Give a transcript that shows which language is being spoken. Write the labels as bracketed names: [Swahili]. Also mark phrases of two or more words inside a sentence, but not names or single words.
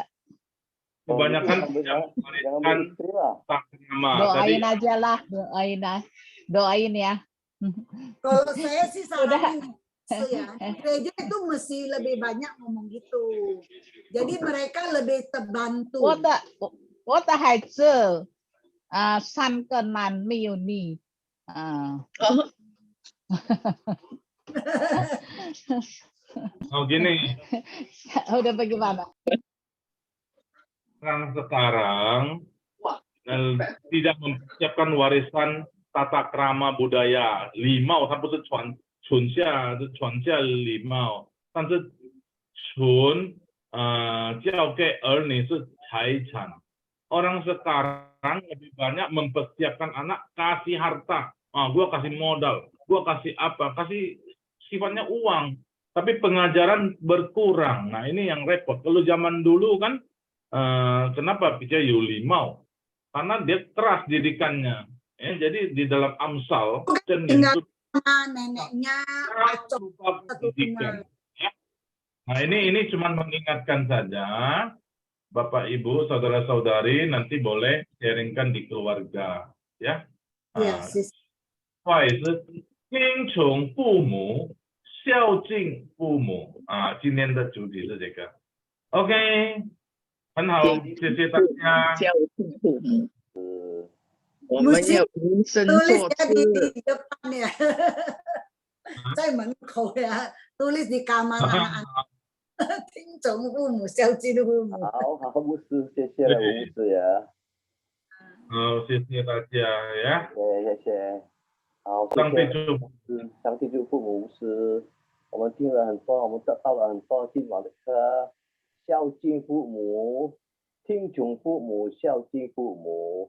[Indonesian] Kebanyakan doain aja lah, doain ya. Kalau saya sih saranin gereja itu mesti lebih banyak ngomong gitu. Jadi mereka lebih terbantu. 我的孩子3个男没有你 gini. Udah bagaimana? Sekarang tidak mempersiapkan warisan tata krama budaya [Chinese] 礼貌，它不是传下礼貌，但是交给儿女是财产。 [Indonesian] Orang sekarang lebih banyak mempersiapkan anak, kasih harta, gua kasih modal, gua kasih apa, kasih sifatnya uang, tapi pengajaran berkurang. Nah ini yang repot. Kalau zaman dulu kan, kenapa Pica Yuli mau? Karena dia keras didikannya. Ya, jadi di dalam Amsal, tinggal sama neneknya berupa pendidikan. Ya. Nah ini cuma mengingatkan saja. Bapak, Ibu, saudara-saudari nanti boleh sharingkan di keluarga, ya. Yes. [Chinese] 听从父母，孝敬父母啊！今天的主题是这个。OK， 很好，谢谢大家。孝敬父母，我们要以身作则。在门口呀 [Indonesian] ，tulis di kamar anak-anak， [Chinese] 听从父母，孝敬父母。好，牧师，谢谢了，吴牧师呀。好，谢谢大家呀。谢谢。好，上帝祝福，上帝祝福牧师。我们听了很多，我们得到了很多今晚的课，孝敬父母，听从父母，孝敬父母。